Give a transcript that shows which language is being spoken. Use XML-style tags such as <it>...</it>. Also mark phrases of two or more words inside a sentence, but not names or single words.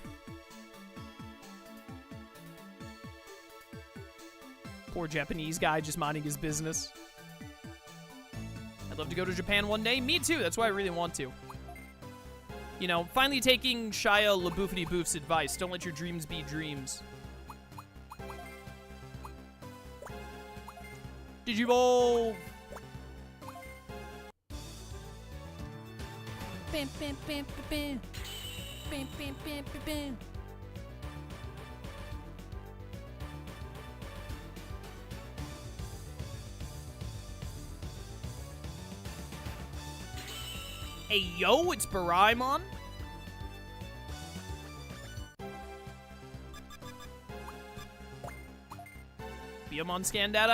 <en>Poor Japanese guy just minding his business. I'd love to go to Japan one day. Me too, that's why I really want to. You know, finally taking Shia LaBoofity Boof's advice. Don't let your dreams be dreams. Digivolve! Bam, bam, bam, bam, bam. Bam, bam, bam, bam, bam. Hey, yo, it's Baraimon. Biomon scan data?</en>